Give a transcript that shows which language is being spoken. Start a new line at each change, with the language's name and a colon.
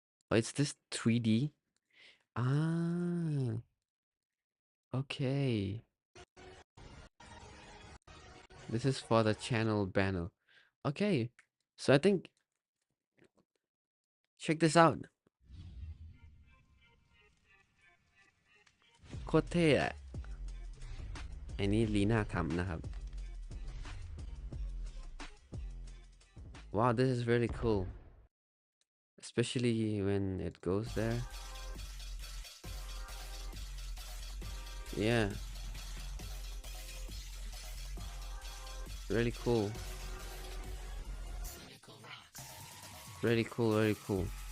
English: Oh, it's this 3D. Ah, okay. This is for the channel banner. Okay, so I think check this out.
Thai: โคตรเท่อะอันนี้ลีน่าทำนะครับ
English: Wow, this is really cool. Especially when it goes there. Yeah. Really cool. Really cool, really cool.